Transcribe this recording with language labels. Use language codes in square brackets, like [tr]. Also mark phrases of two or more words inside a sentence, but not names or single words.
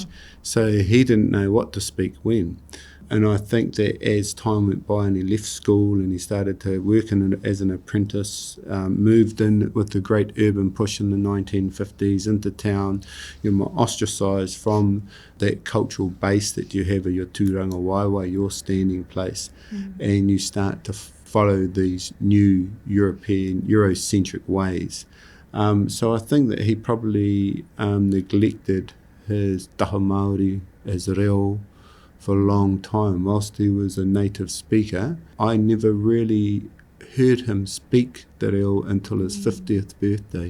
[en] So he didn't know what to speak when. And I think that as time went by and he left school and he started to work as an apprentice, moved in with the great urban push in the 1950s into town, you're more ostracised from that cultural base that you have of your [mi] tūranga waiwai, [en] your standing place, and you start to follow these new European, Eurocentric ways. So I think that he probably neglected his [mi] taha Māori, [en] his reo, for a long time. Whilst he was a native speaker, I never really heard him speak the reo until his 50th birthday.